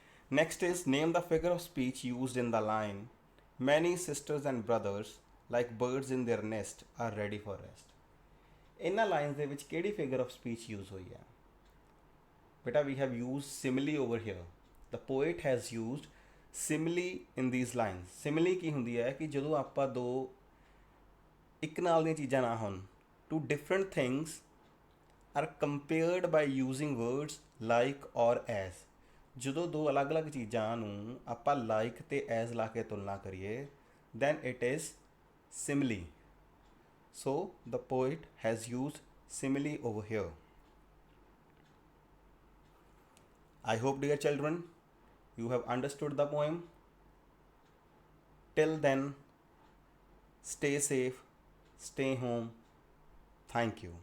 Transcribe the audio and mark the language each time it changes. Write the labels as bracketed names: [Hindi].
[English] Next is name the figure of speech used in the line, many sisters and brothers like birds in their nest are ready for rest. [Punjabi] ਇਹਨਾਂ lines ਦੇ ਵਿੱਚ ਕਿਹੜੀ figure of speech use ਹੋਈ ਹੈ? [English] ਬੇਟਾ we have used simile over here. The poet has used simile in these lines. [Punjabi] Simile ਕੀ ਹੁੰਦੀ ਹੈ ਕਿ ਜਦੋਂ ਆਪਾਂ ਦੋ ਇੱਕ ਨਾਲ ਦੀਆਂ ਚੀਜ਼ਾਂ ਨਾ ਹੋਣ, [English] two different things are compared by using words like or as. [Punjabi] ਜਦੋਂ ਦੋ ਅਲੱਗ-ਅਲੱਗ ਚੀਜ਼ਾਂ ਨੂੰ ਆਪਾਂ like ਤੇ as ਲਾ ਕੇ ਤੁਲਨਾ ਕਰੀਏ, [English] then it is simile. So the poet has used simile over here. I hope, dear children, you have understood the poem. Till then, stay safe, stay home. Thank you.